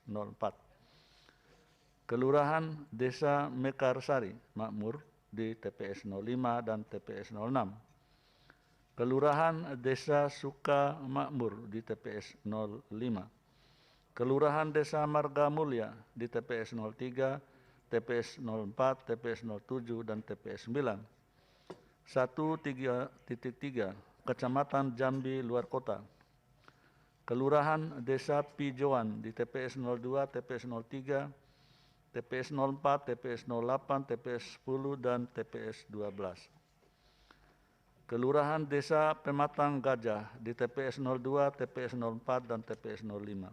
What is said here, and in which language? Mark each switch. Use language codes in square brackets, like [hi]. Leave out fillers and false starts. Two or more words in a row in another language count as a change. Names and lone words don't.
[id] 04, Kelurahan Desa Mekarsari Makmur di TPS 05 dan TPS 06, Kelurahan Desa Suka Makmur di TPS 05, Kelurahan Desa Marga Mulia di TPS 03, TPS 04, TPS 07, dan TPS 9. 1.3 Kecamatan Jambi Luar Kota, Kelurahan Desa Pijoan di TPS 02, TPS 03, TPS 04, TPS 08, TPS 10, dan TPS 12. Kelurahan Desa Pematang Gajah di TPS 02, TPS 04, dan TPS 05.